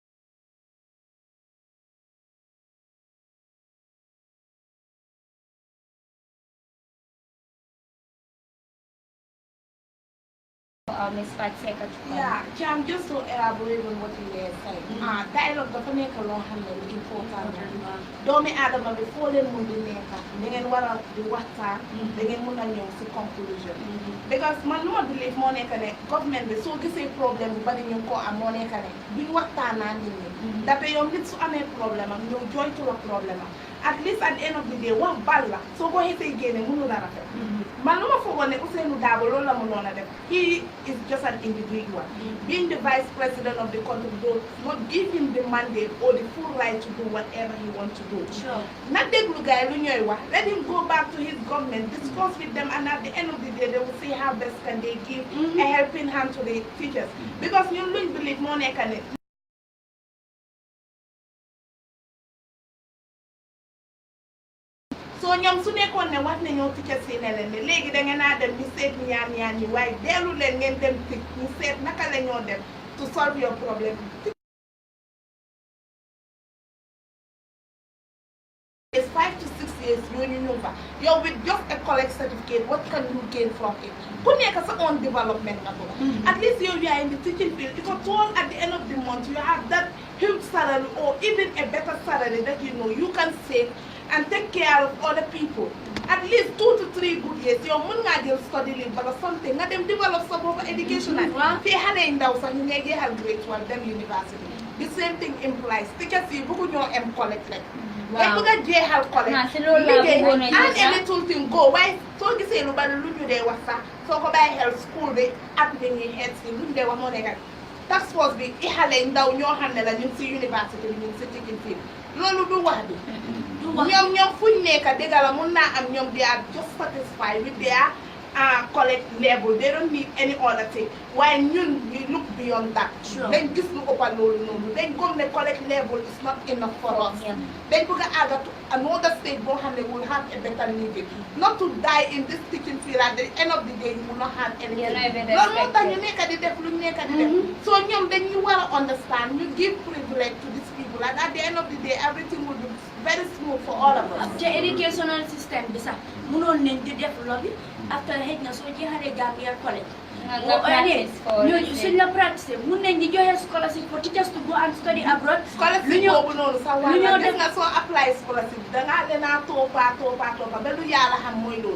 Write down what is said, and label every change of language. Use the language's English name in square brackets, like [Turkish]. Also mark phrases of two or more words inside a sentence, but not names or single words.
[English] Miss Fatseka. Yeah, Cham, just to elaborate on what you were saying. [Wolof] Dialogue dafa nekk loo xam ne lu important la. Doomi aadama bi foo leen mun di nekk da ngeen war a di waxtaan da ngeen mun a ñëw si conclusion. Because man lu ma believe moo nekk ne government bi soo gisee problème bu bari ñu ko am moo nekk ne duñ waxtaanaa nit ñi. Dafa yow nit su amee problème am ñëw joytu la problème am. [English] At least at the end of the day [Wolof] wax bal la soo ko xesee génne mënu la rafet. Man lu ma foogoon ne Ousseynou Dabo loolu la mënoon a def. [English] He is just an individual. Being the vice president of the country does not give him the mandate or the full right to do whatever he wants to do. Sure. [Wolof] Not déglu gars yi lu ñooy wax. [English] Let him go back to his government, discuss with them, and at the end of the day, they will see how best can they give a helping hand to the teachers. [Wolof] Because ñun luñ believe moo nekk ne so ñoom su nekkoon ne wax nañoo teachers yi ne leen ne léegi da ngeen a dem ñu seet ñaan ñi waaye dellu leen ngeen dem tig ñu seet naka la ñoo dem [English] to solve your problem. It's 5 to 6 years [Wolof] yooyu ñëw fa yow [English] with just a college certificate what can you gain from it? [Wolof] Ku nekk sa [English] own development [Wolof] nga ko. [English] At least you are in the teaching field. If at all at the end of the month you have that huge salary or even a better salary that you know you can save and take care of other people. At least 2 to 3 good years. [Wolof] Yow mën ngaa jël [English] study leave [Wolof] or something nga dem develop sa bopp educational. Fii xale yi ndaw sax ñu ngay jeexal grade 12 dem university. [English] The same thing implies teachers [Wolof] yi bëggu ñoo am [English] college rek. [Wolof] Dañ bëgg a jeexal college. Liggéey [English] and a little thing go [Wolof] waaye soo gisee lu bari lu ñu dee wax sax soo ko bàyyi xel school bi ak li ñuy xeet si lu ñu dee wax moo nekk [English] task force [Wolof] bi i xale yi ndaw ñoo xam ne la ñu ngi si university bi ñu ngi si [English] teaching field [Wolof] loolu du wax bi. ñoom fuñ nekk dëgg la mun naa am ñoom [English] they are just satisfied with their college level they don't need any other thing [Wolof] waaye ñun [English] we look beyond that. [Wolof] dañ gis lu ëppal loolu noonu dañ gëm ne [English] college level is not enough for us. [Wolof] dañ bëgg a àgg [English] to another stage [Wolof] boo xam ne [English] will have a better living not to die in this teaching field at the end of the day you will not have anything. [Wolof] loolu moo tax ñu nekk di def lu ñu nekk di def. so ñoom dañuy war a [English] understand ñu give privilege to these people and at the end of the day everything will be very smooth for all of us. The educational system [Wolof] bi sax mënoon nañ di def loolu after xëy na soo jeexalee Gambia college. ñooñu suñ la [English] practice [Wolof] mun nañ di joxe [English] scholarship for teachers to go and study abroad. [Wolof] scholarship boobu noonu sax wala def nga soo apply scholarship dangaa lenaa toppa ba lu yàlla xam mooy loolu.